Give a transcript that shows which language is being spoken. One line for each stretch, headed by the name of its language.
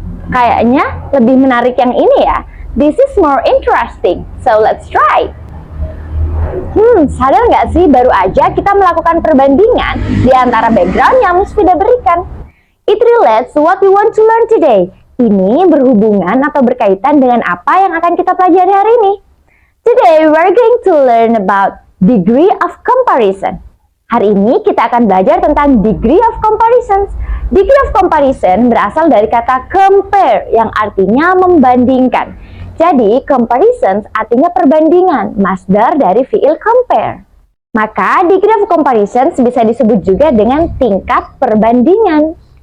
Indonesian: Kayaknya lebih menarik yang ini ya.
English: This is more interesting. So let's try.
Indonesian: Sadar nggak sih baru aja kita melakukan perbandingan di antara background yang Miss Fida berikan.
English: It relates to what we want to learn today.
Indonesian: Ini berhubungan atau berkaitan dengan apa yang akan kita pelajari hari ini.
English: Today we're going to learn about degree of comparison.
Indonesian: Hari ini kita akan belajar tentang degree of comparisons. Degree of comparison berasal dari kata compare yang artinya membandingkan. Jadi comparisons artinya perbandingan, masdar dari fiil compare. Maka degree of comparisons bisa disebut juga dengan tingkat perbandingan.